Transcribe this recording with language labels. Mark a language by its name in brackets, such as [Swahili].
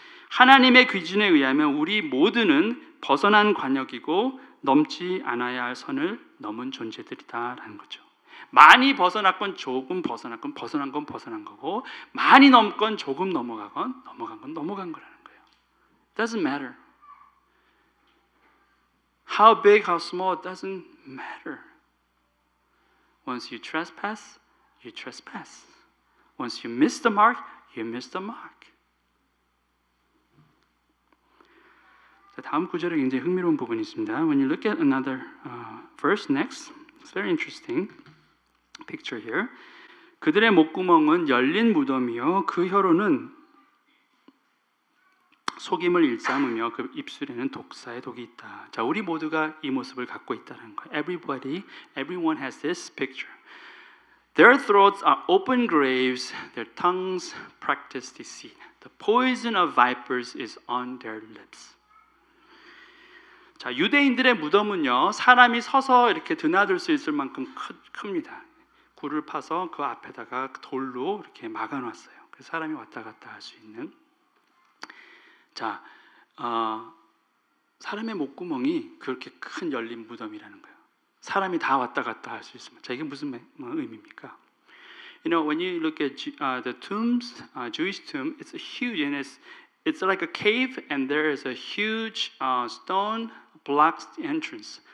[Korean] 하나님의 기준에 의하면 우리 모두는 벗어난 관역이고 넘지 않아야 할 선을 넘은 존재들이다라는 거죠. 많이 벗어났건 조금 벗어났건 벗어난 건 벗어난 거고, 많이 넘건 조금 넘어가건 넘어간 건 넘어간 거라는 거예요. [English] Doesn't matter. How big, how small, it doesn't matter. Once you trespass, you trespass. Once you miss the mark, you miss the mark. [Korean] 자, 다음 구절에 굉장히 흥미로운 부분이 있습니다. [English] When you look at another verse next, it's very interesting picture here. [Korean] 그들의 목구멍은 열린 무덤이요 그 혀로는 속임을 일삼으며 그 입술에는 독사의 독이 있다. 자, 우리 모두가 이 모습을 갖고 있다는 거예요. [English] Everyone has this picture. Their throats are open graves, their tongues practice deceit. The poison of vipers is on their lips. [Korean] 자, 유대인들의 무덤은요, 사람이 서서 이렇게 드나들 수 있을 만큼 큽니다. 굴을 파서 그 앞에다가 돌로 이렇게 막아놨어요. 그래서 사람이 왔다 갔다 할 수 있는. 자, 사람의 목구멍이 그렇게 큰 열린 무덤이라는 거예요. 사람이 다 왔다 갔다 할 수 있습니다. 자, 이게 무슨 의미입니까? [English] You know, when you look at the tombs, Jewish tomb, it's huge and it's like a cave, and there is a huge stone blocks the entrance.